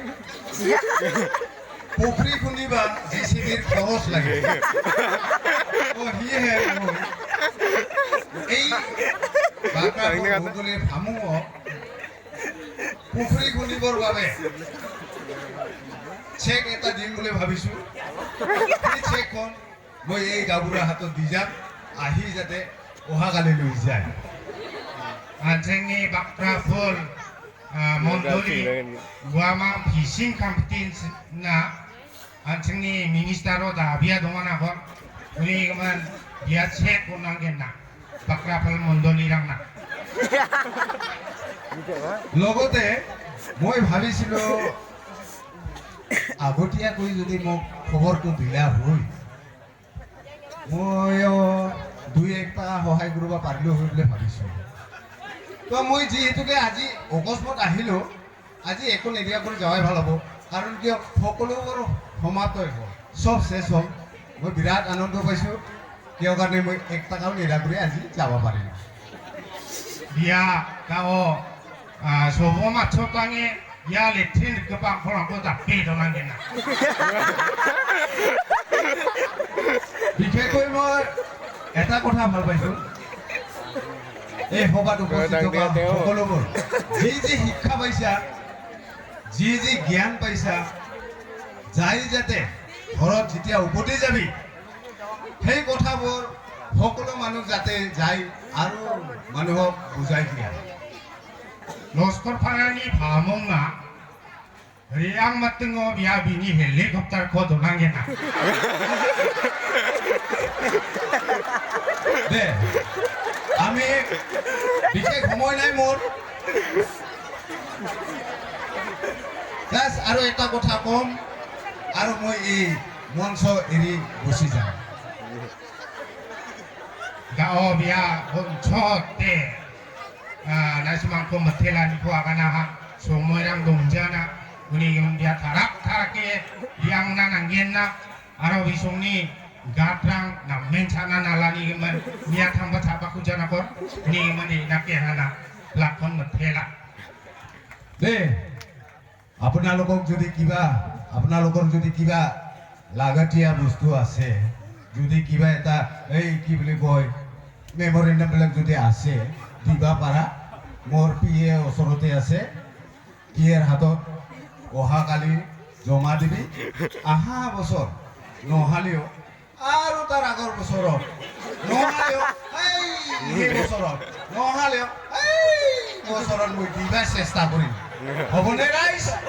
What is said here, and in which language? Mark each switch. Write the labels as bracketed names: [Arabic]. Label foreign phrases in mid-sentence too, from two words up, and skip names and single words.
[Assamese] পুখুৰী খুন্দিবা জেচিবিৰ খৰচ লাগে সিয়েহে এই বাক্ৰাপুৰ মণ্ডলীৰ ভামুক পুখুৰী খুন্দিবৰ বাবে চেক এটা দিম বুলি ভাবিছোঁ এই চেকখন মই এই গাঁওবুঢ়াৰ হাতত দি যাম আহি যাতে অহাকালি লৈ যায় [Bodo] जोंनि बाक्राफुर मण्डलि गुवामा फिशिं कम्पिटिशना जोंनि मिनिस्टारो दाबिया दङ नागोन उनि गमन बिया चेक बनांगोन ना बाक्राफुर मण्डलि रांना [Assamese] লগতে মই ভাবিছিলোঁ আগতীয়াকৈ যদি মোক খবৰটো দিলা হয় মই দুই একটা সহায় কৰিব পাৰিলোঁ হয় বুলি ভাবিছোঁ তো মই যিহেতুকে আজি অকস্মাত আহিলোঁ আজি একো নিদিয়াকৈ যোৱাই ভাল হ'ব কাৰণ কিয় সকলোবোৰ সমাপ্তই হ'ল চব শেষ হ'ল মই বিৰাট আনন্দ পাইছোঁ কিয় কাৰণে মই 1 টকাও নিদিয়াকৈ আজি যাব পাৰিলোঁ [Bodo] बिया गाओ सोबो माछो ताङे या लेट्रिन गोबां फरांखौ दाबे दनांगोन ना [Assamese] বিশেষকৈ মই এটা কথা ভাল পাইছোঁ এই সভাত উপস্থিত থকা সকলোবোৰ যি শিক্ষা পাইছা যি জ্ঞান পাইছা যাই যাতে ঘৰত যেতিয়া উভতি যাবি সেই কথাবোৰ সকলো মানুহ যাতে যাই আৰু মানুহক বুজাই দিয়া [Bodo] लस्कर फानानि भामंना रियां मातंगो बिया बिनि हेलिकप्टार को दनांगोन ना [Assamese] দে আমি বিশেষ সময় নাই মোৰ আৰু এটা কথা কম আৰু মই এই মঞ্চ এৰি গুচি যাম [Bodo] गाओ बिया छोटे नासिमांको मथेलानि को आगाना हा सोमोयरां दंजाना उनि बिया थाराके बियां ना नांगेन ना आरो बिसंनि गात्रां नामेन छाना नालानि गमन बिया थांबा थाबाखौ जानाकर उनि गमन इनाके हाना लाखन मथेला [Assamese] দে আপোনালোকৰ যদি কিবা লাগতীয়া বস্তু আছে যদি কিবা এটা এই কি বুলি কয় মেমৰেণ্ডামবিলাক যদি আছে দিবা পাৰা মোৰ পিএ ওচৰতে আছে পিএৰ হাতত অহাকালি জমা দিবি আহা বছৰ নহ'লেও আৰু তাৰ আগৰ বছৰত নহ'লেও এই বছৰত নহ'লেও এই বছৰত মই দিবা চেষ্টা কৰিম হ'বনে ৰাইজ